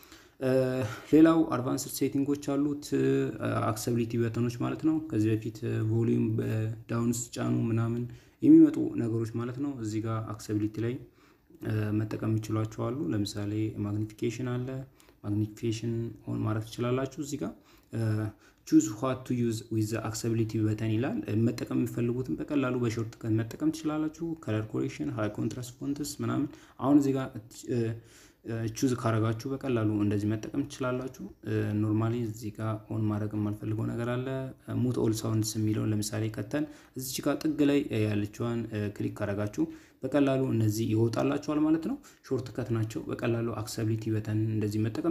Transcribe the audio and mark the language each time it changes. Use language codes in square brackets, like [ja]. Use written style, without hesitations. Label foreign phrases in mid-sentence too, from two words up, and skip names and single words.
[am] ሌላው [en] advanced settings [am] አሉት [en] accessibility buttons [am] ማለት ነው ከዚህ በፊት [en] volume downs [am] ጫኑ ምናምን የሚመጡ ነገሮች ማለት ነው እዚህ ጋር አክሰሲቢሊቲ ላይ መጠቀም ይችላልችሁ አሉ ለምሳሌ ማግኒፊኬሽን አለ ማግኒፊኬሽን ኦን ማድረግ ትችላላችሁ እዚህ ጋር [en] choose what to use with the accessibility button [am] ይላል መጠቀም የሚፈልጉትን በቀላሉ በሾርት ከት መጠቀም ትችላላችሁ [en] color correction high contrast fonts [am] ምናምን አሁን እዚህ ጋር ቹዝ ካረጋችሁ በቀላሉ እንደዚህ መጠቀም ትችላላችሁ ኖርማሊ እዚህ ጋር ኦን ማድረግ የማልፈልገው ነገር አለ [en] mute all sounds [am] የሚለው ለምሳሌ ከተን እዚህ ጋር ጥግ ላይ ያለችዋን ክሊክ ካረጋችሁ በቀላሉ እነዚህ ይወጣላችኋል ማለት ነው ሾርት ከት ናቸው በቀላሉ [en] accessibility button [am] እንደዚህ መጠቀም